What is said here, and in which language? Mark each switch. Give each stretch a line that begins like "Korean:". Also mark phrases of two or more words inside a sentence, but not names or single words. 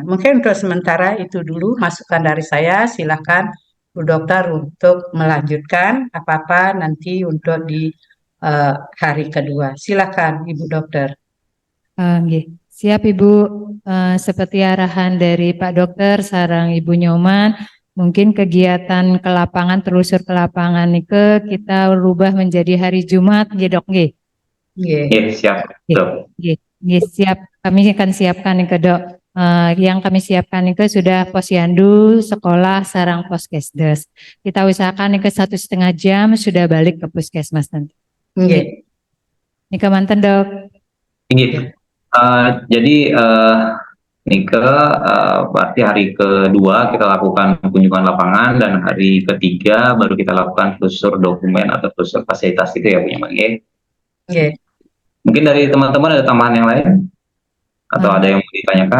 Indonesian: Mungkin untuk sementara itu dulu masukan dari saya. Silakan Bu Dokter untuk melanjutkan apa-apa nanti untuk di hari kedua. Silakan Ibu Dokter. Siap Ibu, seperti arahan dari Pak Dokter sarang Ibu Nyoman, mungkin kegiatan ke lapangan, telusur ke lapangan nike kita rubah menjadi hari Jumat, nggih Dok, nggih. Iya, siap, Dok. Nggih, siap. Kami akan siapkan nike Dok. Yang kami siapkan nike sudah posyandu, sekolah, sarang poskesdes. Kita usahakan nike 1,5 jam sudah balik ke puskesmas nanti. Nggih.
Balinese: Nike manten Dok.
Indonesian: Nggih. Jadi Nike berarti hari kedua kita lakukan kunjungan lapangan dan hari ketiga baru kita lakukan telusur dokumen atau telusur fasilitas itu ya Bu Nyoman. Nggih. Mungkin dari teman-teman ada tambahan yang lain atau ada yang mau ditanyakan?